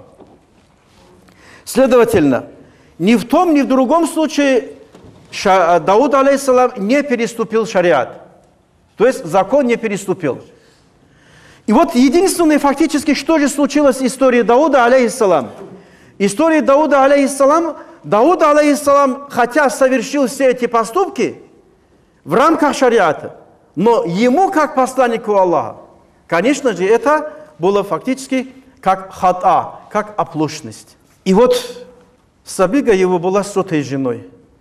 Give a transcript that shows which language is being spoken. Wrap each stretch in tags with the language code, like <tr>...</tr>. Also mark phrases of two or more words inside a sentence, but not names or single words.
<ru>Следовательно, ни в том, ни в другом случае Дауд, алейхиссалам, не переступил шариат. То есть закон не переступил. И вот единственное фактически, что же случилось в истории Дауда, алейхиссалам. История Дауда, алейхиссалам, Дауд, алейхиссалам, хотя совершил все эти поступки в рамках шариата, но ему, как посланнику Аллаха, конечно же, это было фактически как хата, как оплошность. И вот Сабига его была 100-й женой.</ru>